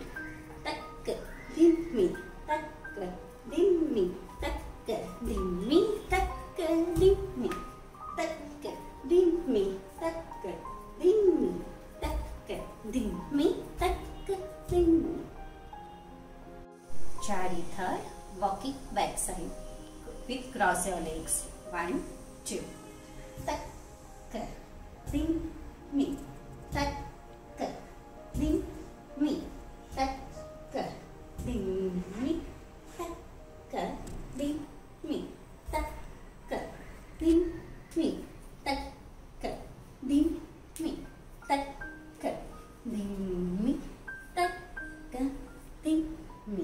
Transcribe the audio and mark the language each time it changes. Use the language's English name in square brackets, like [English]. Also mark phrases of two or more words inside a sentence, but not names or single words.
[English] Tak, ka, dim, mi, tak, ka, dim, mi, tak, ka, dim, mi, tak, ka, dim, mi, tak, ka, dim, mi, tak, ka, dim, mi, tak, ka, dim, mi, tak, ka, dim, mi. Chaari third. Walking back side with cross your legs. 1, 2. Tak, ka, dim, mi, tak, ka, dim, mi, tak, ka, dim, mi, tak, ka, dim, mi, tak, ka, dim, mi, tak, ka, dim, mi, tak, ka, dim, mi, tak, ka, dim, mi.